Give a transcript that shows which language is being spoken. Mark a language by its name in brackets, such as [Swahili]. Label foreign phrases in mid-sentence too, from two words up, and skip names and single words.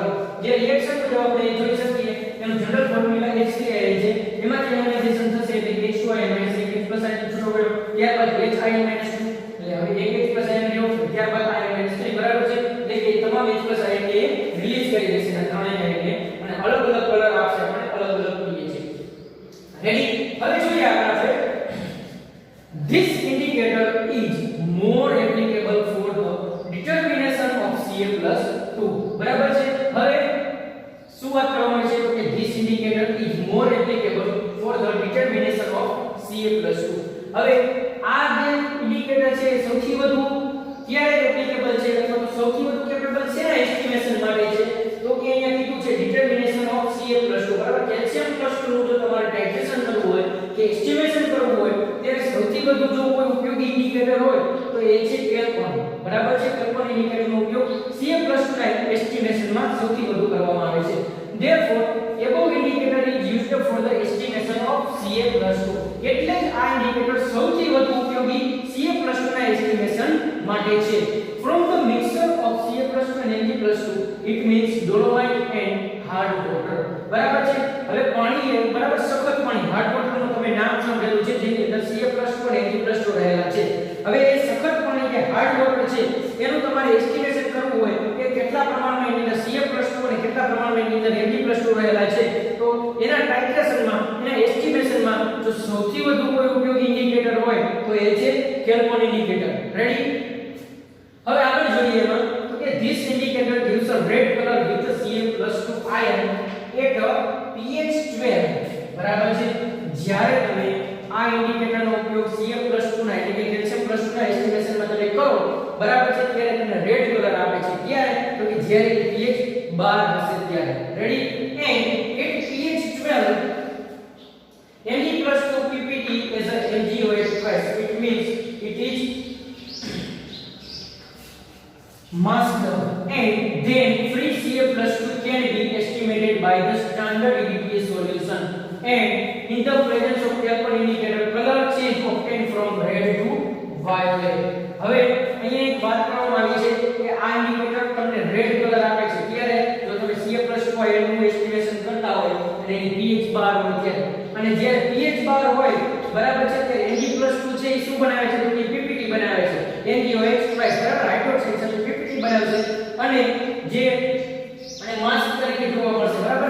[Gujarati] જે રિએક્શન જો આપણે જોઈ શકીએ એનું [English] general formula [Gujarati] H3ion છે, એમાં જે આયોનાઇઝેશન થશે એટલે H2ion -1 H+ આયન છૂટો પડ્યો, ત્યારબાદ H ion -2, એટલે હવે એક H+ આયન રહ્યો, ત્યારબાદ ion -3, બરાબર છે. એટલે કે તમામ H+ આયન એ રિલીઝ કરી દેશે આ ત્રણેય આયનને, અને અલગ અલગ કલર આપશે આપણને, અલગ અલગ pH. રેડી, હવે જોઈએ આપણે [English] this indicator is more applicable for the determination of Ca+2, [Gujarati] બરાબર છે. હવે શું વાત કરવામાં આવી છે તો કે [English] this indicator is more applicable for the determination of Ca+2. [Gujarati] હવે આ જે ઇન્ડિકેટર છે સૌથી વધુ ક્યારે એપ્લિકેબલ છે અથવા તો સૌથી વધુ કેપેબલ છે ના એસ્ટિમેશન માટે છે તો કે અહીંયા કીધું છે [English] determination of Ca+2, [Gujarati] બરાબર. કેલ્શિયમ +2 નું જો તમારે ટાઇટ્રેશન કરવું હોય કે એસ્ટિમેશન કરવું હોય ત્યારે સૌથી વધુ જો કોઈ ઉપયોગી ઇન્ડિકેટર હોય તો એ છે કેલ્કોન, બરાબર છે. કેલ્કોન ઇન્ડિકેટરનો ઉપયોગ Ca+2 ના એસ્ટિમેશનમાં સૌથી વધુ કરવામાં આવે છે. [English] Therefore, above indicator is used for the estimation of Ca+2. [Gujarati] એટલે જ આ ઇન્ડિકેટર સૌથી વધુ ઉપયોગી Ca+2 ના એસ્ટિમેશન માટે છે. [English] From the mixture of Ca+2 and Mg+2, it means dolomite and hard water, [Gujarati] બરાબર છે. હવે પાણી એ બરાબર સખત પાણી, [English] hard waterનું [Gujarati] તમે નામ સાંભળેલું છે, જેની અંદર Ca+2 અને Mg+2 રહેલા છે. હવે એ સખત પાણી કે [English] hard water [Gujarati] છે એનું તમારે એસ્ટિમેશન કરવું હોય કે કેટલા પ્રમાણમાં એની અંદર Ca+2 અને કેટલા પ્રમાણમાં એની અંદર Mg+2 રહેલા છે, તો એના ટાઇટ્રેશનમાં, એના એસ્ટિમેશનમાં જો સૌથી વધુ કોઈ ઉપયોગી ઇન્ડિકેટર હોય તો એ છે કેલ્કોન ઇન્ડિકેટર. રેડી, હવે આગળ જોઈએ એમાં તો કે [English] this indicator gives a red color with the Ca+2 ion at a pH 12, [Gujarati] બરાબર છે. જ્યારે તમે આ ઇન્ડિકેટરનો ઉપયોગ Ca+2 ના એટલે કે કેલ્શિયમ +2 ના એસ્ટિમેશનમાં તમે કરો, બરાબર છે, ત્યારે તમને [English] red color [Gujarati] આપે છે. ક્યારે તો કે જ્યારે pH 12 હશે ત્યારે. રેડી, [English] and at pH 12 Mg+2 ppt as a MgOH twice, it means it is masked, and then free Ca+2 can be estimated by the standard EDTA solution, and in the presence of kelkon indicator color change obtained from red to violet. [Gujarati] હવે અહીંયા એક વાત કરવામાં આવી છે કે આ ઇન્ડિકેટર તમને [English] red color [Gujarati] આપે છે ત્યારે જો તમે Ca+2 આયનનું એસ્ટિમેશન કરતા હોય અને એની pH 12 હોય ત્યારે, અને જ્યારે pH 12 હોય, બરાબર છે, ત્યારે Mg+2 છે એ શું બનાવે છે તો કે ppt બનાવે છે, MgOH twice, બરાબર, હાઇડ્રોક્સાઇડ સાથે ppt બનાવે છે, અને જે અને માસ્ક તરીકે જોવા મળશે, બરાબર.